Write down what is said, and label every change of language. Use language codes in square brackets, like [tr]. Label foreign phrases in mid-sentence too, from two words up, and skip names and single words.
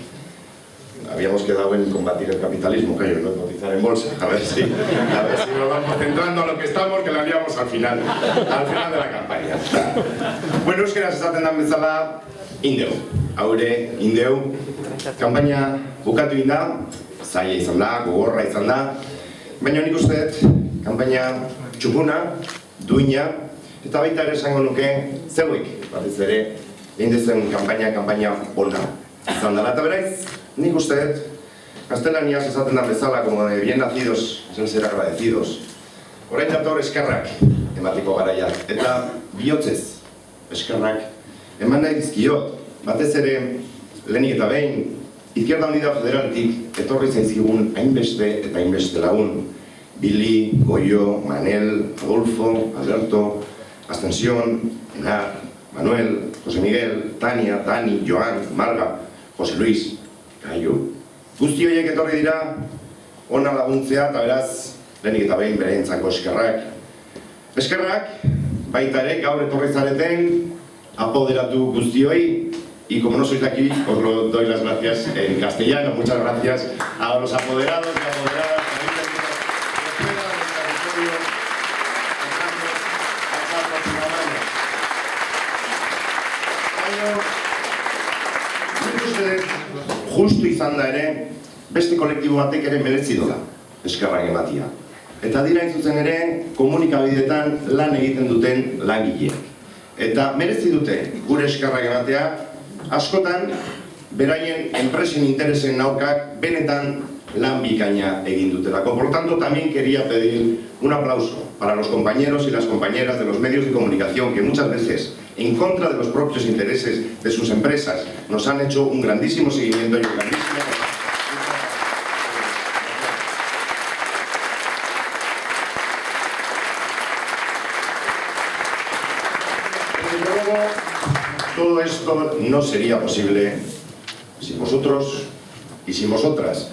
[es] Habíamos quedado en combatir el capitalismo, Cayo, no cotizar en bolsa. A ver si nos vamos centrando a lo que estamos, que lo haríamos al final de la campaña. [eu] Bueno, euskeraz esaten dan bezala, indeu. Haure, indeu. Kampaina bukatu inda, zaila izan da, gogorra izan da. Baina nik uste dut, kampaina txukuna, duina, eta baita ere esango nuke, zeuek, batez ere, egin dezen kampaina ona izan dela. Eta beraz, nik uste dut, gaztelaniaz esaten da bezala, [es] como de bien nacidos, sen ser agradecidos. [eu] Orain dator eskerrak ematiko garaiak, eta bihotzez eskerrak eman nahi dizkiot, batez ere, lehenik eta behin, Izquierda Unida Federaltik etorri zaizkigun hainbeste eta hainbeste lagun. Billy, Goyo, Manel, Adolfo, Alberto, Ascensión, Enar, Manuel, José Miguel, Tania, Dani, Joan, Marga, José Luis, Caio. Guzti horiek etorri dira, ona laguntzea eta beraz, lehenik eta behin bereentzako eskerrak. Eskerrak, baita ere, gaur etorri zareten, apoderatu guztioi, [es] y como no sois de aquí, os lo doy las gracias en castellano. Muchas gracias a los apoderados y apoderadas que habéis venido fuera del territorio pasar próximamente. [eu] Baina, uste justu izan da ere, beste kolektibo batek ere merezi dola eskerrak ematia. Eta dira zuzen ere, komunikabideetan lan egiten duten langileak. Eta merezi dute gure eskerrak ematea, askotan, beraien enpresen interesen aurkak benetan lan bikaina egin dutelako. [es] Por lo tanto, también quería pedir un aplauso para los compañeros y las compañeras de los medios de comunicación que muchas veces, en contra de los propios intereses de sus empresas, nos han hecho un grandísimo seguimiento y un grandísimo... Todo esto no sería posible sin vosotros y sin vosotras.